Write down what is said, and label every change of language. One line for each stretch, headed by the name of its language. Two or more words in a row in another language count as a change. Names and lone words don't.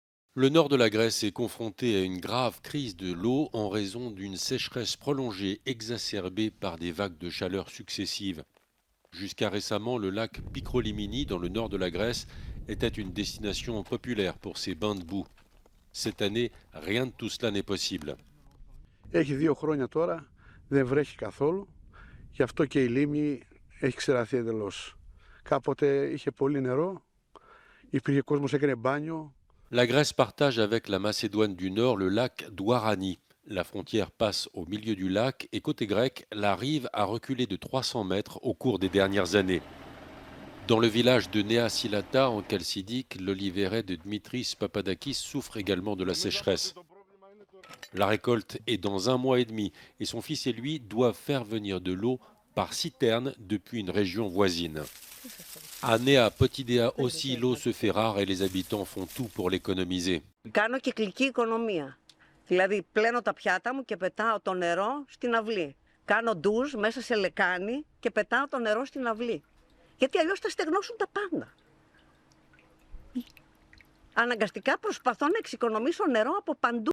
French: Le nord de la Grèce est confronté à une grave crise de l'eau en raison d'une sécheresse prolongée exacerbée par des vagues de chaleur successives. Jusqu'à récemment, le lac Picrolimini, dans le nord de la Grèce, était une destination populaire pour ses bains de boue. Cette année, rien de tout cela n'est possible.
Greek: Έχει 2 χρόνια τώρα, δεν βρέχει καθόλου, γι' αυτό και η λίμνη έχει ξεραθεί εντελώς. Κάποτε είχε πολύ νερό, υπήρχε κόσμος, έκανε μπάνιο.
French: La Grèce partage avec la Macédoine du Nord le lac Douarani. La frontière passe au milieu du lac et côté grec, la rive a reculé de 300 mètres au cours des dernières années. Dans le village de Nea Silata, en Chalcidique, l'oliveraie de Dimitris Papadakis souffre également de la sécheresse. La récolte est dans 1 mois et demi et son fils et lui doivent faire venir de l'eau par citerne depuis une région voisine. À Nea Potidea aussi, l'eau se fait rare et les habitants font tout pour l'économiser.
Greek: Κάνω κυκλική οικονομία. Δηλαδή πλένω τα πιάτα μου και πετάω το νερό στην αυλή. Κάνω ντουζ μέσα σε λεκάνη και πετάω το νερό στην αυλή. Γιατί αλλιώς θα στεγνώσουν τα πάντα. Αναγκαστικά προσπαθώ να εξοικονομήσω νερό από παντού.